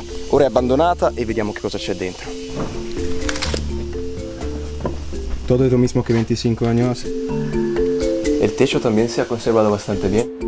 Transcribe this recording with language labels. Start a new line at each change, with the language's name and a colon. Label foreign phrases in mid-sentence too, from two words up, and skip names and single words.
Italian: Ora è abbandonata e vediamo che cosa c'è dentro.
Spanish: Todo es lo mismo que 25 años. El techo también se ha conservado bastante bien.